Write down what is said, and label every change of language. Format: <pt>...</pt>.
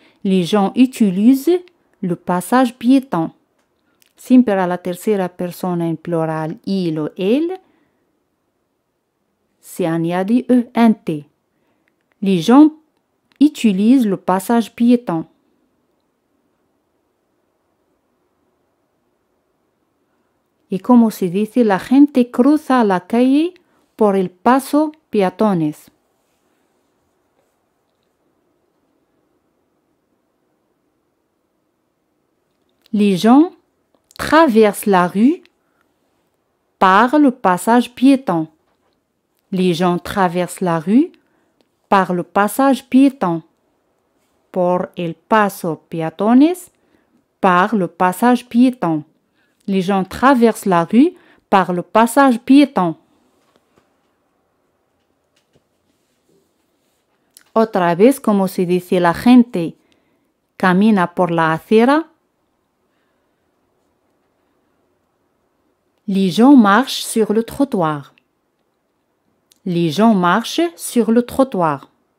<fr>Les gens utilisent le passage piéton.</fr> <es>Siempre a la tercera persona en plural, il o elle, se añade ente.</es> <fr>Les gens utilisent le passage piéton.</fr> <es>Y como se dice, la gente cruza la calle por el paso peatones.</es> <fr>Les gens traversent la rue par le passage piéton. Les gens traversent la rue par le passage piéton.</fr> <es>Por el paso peatones,</es> <fr>par le passage piéton. Les gens traversent la rue par le passage piéton.</fr> <es>Otra vez, como se dice, la gente camina por la acera.</es> <fr>Les gens marchent sur le trottoir. Les gens marchent sur le trottoir.</fr>